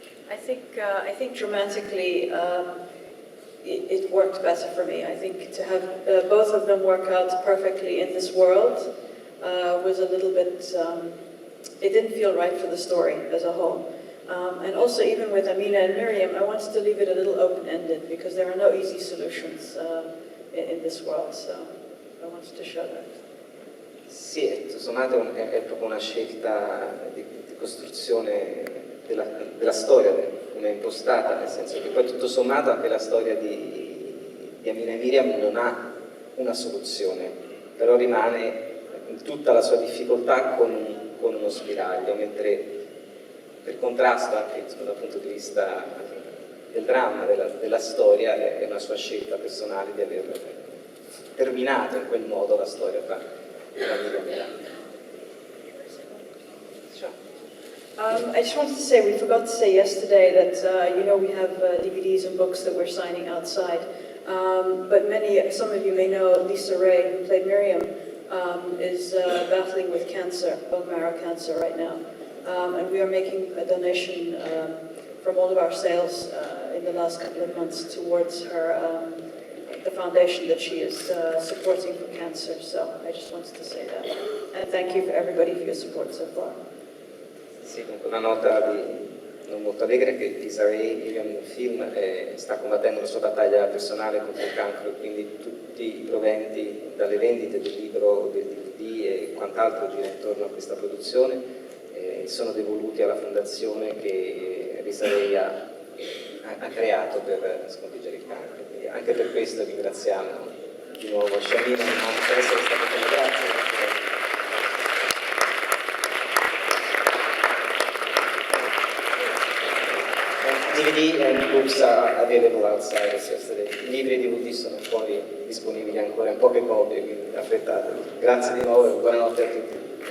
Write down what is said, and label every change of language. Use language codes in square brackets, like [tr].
[en] I think dramatically it worked better for me. I think to have both of them work out perfectly in this world was a little bit, it didn't feel right for the story as a whole. And also even with Amina and Miriam, I wanted to leave it a little open-ended because there are no easy solutions in this world, so I wanted to show that. [it] Sì, tutto sommato è proprio una scelta di costruzione della storia, come è impostata, nel senso che poi tutto sommato anche la storia di Amina e Miriam non ha una soluzione, però rimane in tutta la sua difficoltà con uno spiraglio, mentre per contrasto anche dal punto di vista del dramma, della storia, è una sua scelta personale di aver terminato in quel modo la storia tra Miriam e Amina. [en] I just wanted to say, we forgot to say yesterday that, we have DVDs and books that we're signing outside. But some of you may know Lisa Ray, who played Miriam, is battling with cancer, bone marrow cancer right now. And we are making a donation from all of our sales in the last couple of months towards her, the foundation that she is supporting for cancer. So I just wanted to say that. And thank you for everybody for your support so far. [it] Sì, dunque una nota non molto allegra che Lisa Ray, Miriam nel film, sta combattendo la sua battaglia personale contro il cancro e quindi tutti i proventi dalle vendite del libro, del DVD e quant'altro gira intorno a questa produzione sono devoluti alla fondazione che Lisa Ray ha creato per sconfiggere il cancro. Quindi anche per questo ringraziamo di nuovo Shamim per essere stato con me. Grazie. [en] DVD and books are available outside as yesterday. [it] I libri e DVD sono fuori disponibili ancora in poche copie, quindi affrettatevi. Grazie di nuovo e buonanotte a tutti.